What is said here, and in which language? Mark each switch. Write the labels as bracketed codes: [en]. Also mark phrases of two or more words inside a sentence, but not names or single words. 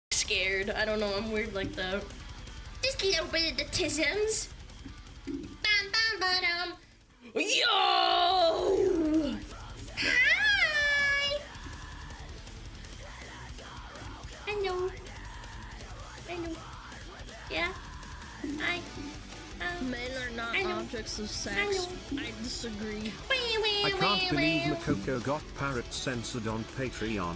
[en] scared. I don't know, I'm weird like that. Just a little bit of the tisms. Bam, bam, ba-dum. Yo! Hi! Hello. Hello. Yeah? Hi. Men are not objects of sex. I disagree. I can't believe Makoko got Parrot censored on Patreon.